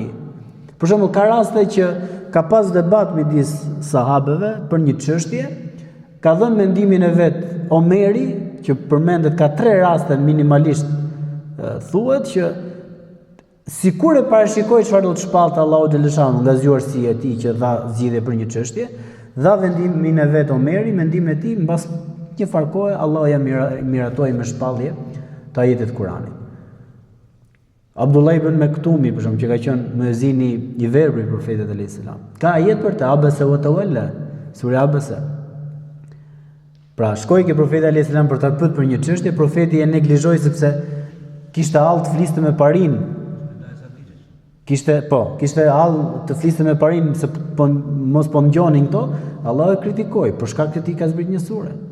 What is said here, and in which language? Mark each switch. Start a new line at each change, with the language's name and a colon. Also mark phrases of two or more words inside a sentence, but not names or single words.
Albanian: Për shembull, ka raste që ka pas debat midis sahabeve për një çështje, ka dhënë mendimin e vet Omeri, që përmendet ka 3 raste minimalisht, thuhet që sikur e parashikoi çfarë do të shpallte Allahu xhaleshanu nga zgjuarësia e tij që dha zgjidhje për një çështje, dha vendimin e vet Omeri, mendimin e tij, mbas një farë kohe Allahu ja miratoi me shpallje të ajetet Kur'anit. Abdullah ibn Mektumi, për shembull, që ka qenë muezini I verbër I profetit
Arabic: عليه السلام.
Albanian: Ka ajet për të
Arabic: عبس وتولى,
Albanian: sura Abasa. Pra, shkoi ke profeti
Arabic: عليه السلام
Albanian: për ta pyet për një çështje, profeti e neglizhoi sepse kishte hall të fliste me parin. Kishte hall të fliste me parin se mos po ngjonin këto, Allah e kritikoi, për shkak të këtij ka zbrit një sure.